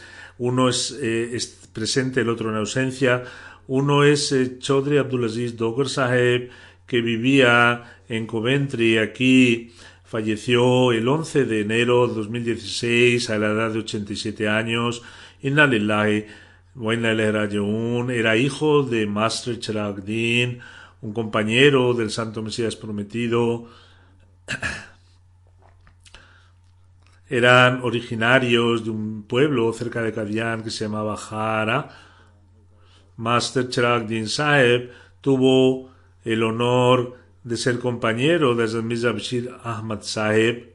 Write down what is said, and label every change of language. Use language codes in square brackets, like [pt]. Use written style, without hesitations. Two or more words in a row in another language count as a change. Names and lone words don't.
[es] Uno es presente, el otro en ausencia. Uno es Chaudhry Abdulaziz Dogar Saheb, que vivía en Coventry, aquí. Falleció el 11 de enero de 2016 a la edad de 87 años. [ar] إنا لله وإنا إليه راجعون. [es] Era hijo de Master Chiragdin, un compañero del Santo Mesías prometido. Eran originarios de un pueblo cerca de Kadian que se llamaba Jara. Master Chiragdin Saheb tuvo el honor de ser compañero de Hazrat Mirza Bashir Ahmad Saheb.